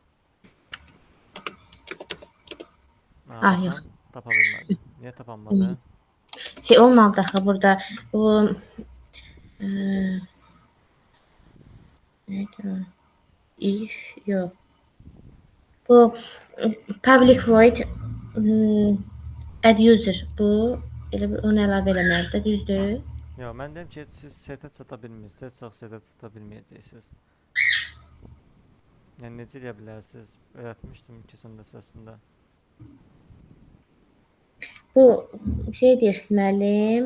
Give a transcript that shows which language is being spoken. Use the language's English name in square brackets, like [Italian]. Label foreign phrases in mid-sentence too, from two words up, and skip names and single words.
[Azerbaijani] Ah, yox. Tapa bilmədi. Niyə tapanmadı? Şey olmadı axı burada. Bu if yox. [English] Bu public void add user. [Azerbaijani] Bu elə onu əlavə eləməlidir, düzdür? Yox, mən deyim ki, siz setə çata bilmirsiniz, çox setə çata bilməyəcəksiniz. Yəni necə eləyə bilərsiniz? Öyrətmişdim keçən dərsində. Bu şey deyirsiniz müəllim.